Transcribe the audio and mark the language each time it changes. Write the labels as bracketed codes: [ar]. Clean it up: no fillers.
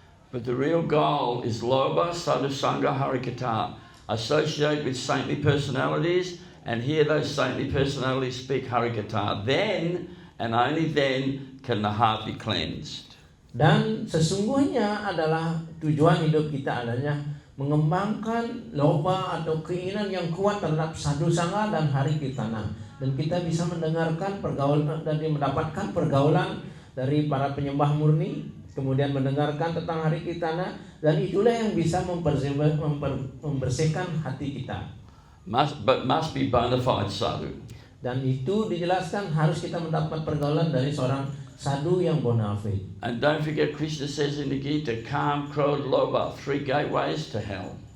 [en] But the real goal is loba sadhusanga harikata, associate with saintly personalities and hear those saintly personalities speak harikata. Then and only then can the heart be cleansed. [id] Dan sesungguhnya adalah tujuan hidup kita adanya mengembangkan loba atau keinginan yang kuat terhadap sadhu sangha dan harikirtana, dan kita bisa mendengarkan pergaulan dan mendapatkan pergaulan dari para penyembah murni, kemudian mendengarkan tentang harikirtana, dan itulah yang bisa membersihkan hati kita. [en] Must be bona fide sadhu. [id] Dan itu dijelaskan harus kita mendapat pergaulan dari seorang sadhu yang bonafide. [en] And don't forget, Krishna says in the Gita, Kam, Krodh, Lobha, 3 gateways to hell.